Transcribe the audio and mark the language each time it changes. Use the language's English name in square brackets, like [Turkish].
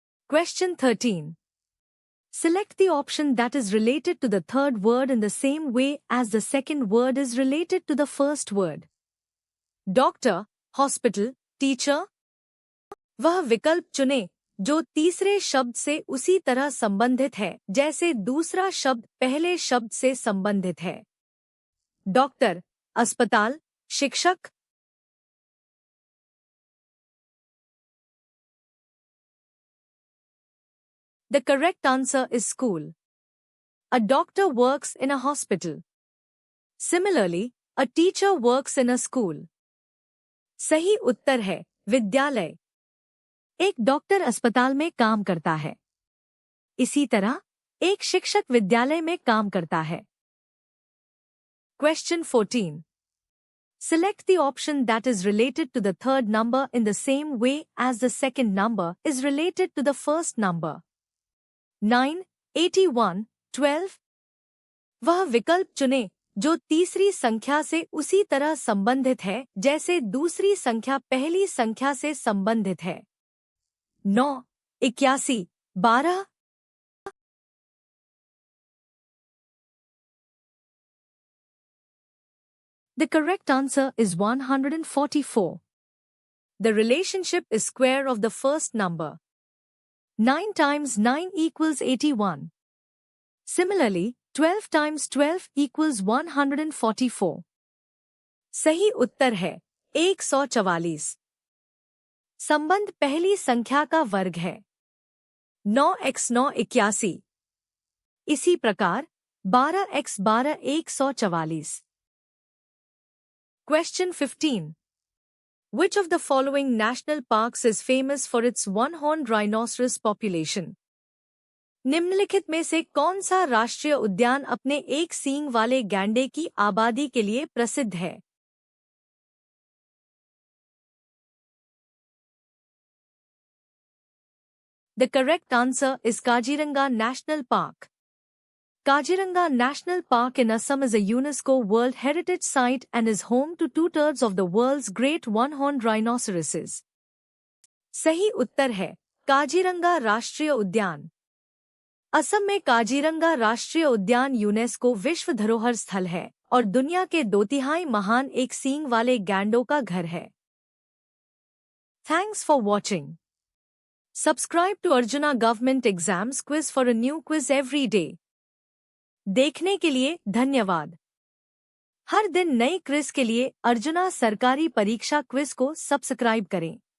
[English] Question 13. Select the option that is related to the third word in the same way as the second word is related to the first word. Doctor, hospital, teacher. [Hindi] वह विकल्प चुनें जो तीसरे शब्द से उसी तरह संबंधित है जैसे दूसरा शब्द पहले शब्द से संबंधित है। डॉक्टर, अस्पताल, शिक्षक। [English] The correct answer is school. A doctor works in a hospital. Similarly, a teacher works in a school. [Hindi] सही उत्तर है विद्यालय। एक डॉक्टर अस्पताल में काम करता है। इसी तरह एक शिक्षक विद्यालय में काम करता है। [English] Question 14. Select the option that is related to the third number in the same way as the second number is related to the first number. 9, 81, 12. [Hindi] वह विकल्प चुनें जो तीसरी संख्या से उसी तरह संबंधित है जैसे दूसरी संख्या पहली संख्या से संबंधित है। 9, 81, 12. [English] The correct answer is 144. The relationship is square of the first number. 9 times 9 equals 81. Similarly, 12 times 12 equals 144. [Hindi] सही उत्तर है 144. संबंध पहली संख्या का वर्ग है। 9x 9 81. इसी प्रकार 12x 12 144. [English] Question 15. Which of the following national parks is famous for its one-horned rhinoceros population? [Hindi] निम्नलिखित में से कौन सा राष्ट्रीय उद्यान अपने एक सींग वाले गैंडे की आबादी के लिए प्रसिद्ध है? [English] The correct answer is Kaziranga National Park. Kaziranga National Park in Assam is a UNESCO World Heritage Site and is home to 2/3 of the world's great one-horned rhinoceroses. [Hindi] सही उत्तर है काजीरंगा राष्ट्रीय उद्यान। असम में काजीरंगा राष्ट्रीय उद्यान यूनेस्को विश्व धरोहर स्थल है और दुनिया के 2/3 महान एक सींग वाले गैंडों का घर है। [English] Thanks for watching. Subscribe to Arjuna Government Exams Quiz for a new quiz every day. [Hindi] देखने के लिए धन्यवाद। हर दिन नई क्विज के लिए अर्जुना सरकारी परीक्षा क्विज को सब्सक्राइब करें।